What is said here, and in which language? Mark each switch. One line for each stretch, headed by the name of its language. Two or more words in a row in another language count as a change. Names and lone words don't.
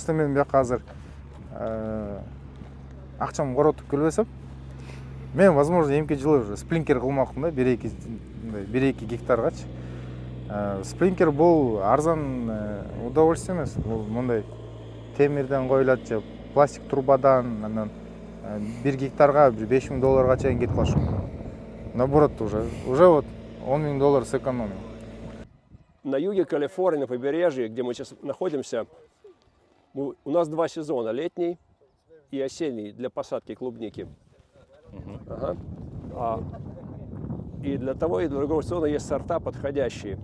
Kyrgyz: Если мен бияка азыр акчам коротуп келбесем, мен возможно эмки жылы уже спринкер кылмакмын да, 1-2 гектаргачы. Спринкер бул арзан удовольствие эмес. Бул мындай темирден коюлат же пластик трубадан, анан 1 гектарга $5000 чейин кетип калышы мүмкүн.
Russian: Наоборот, уже вот $10,000 сэкономил. На юге Калифорнии, на побережье, где мы сейчас находимся, у нас 2 сезона, летний и осенний, для посадки клубники. Ага. И для того и для другого сезона есть сорта подходящие.